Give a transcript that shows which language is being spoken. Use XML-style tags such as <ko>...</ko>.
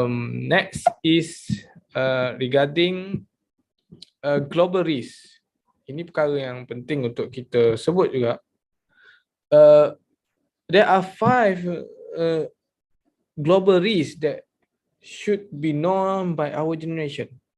<en>Next is regarding global risk.</en> <ms>Ini perkara yang penting untuk kita sebut juga.</ms> <en>There are 5 global risks that should be known by our generation.</en>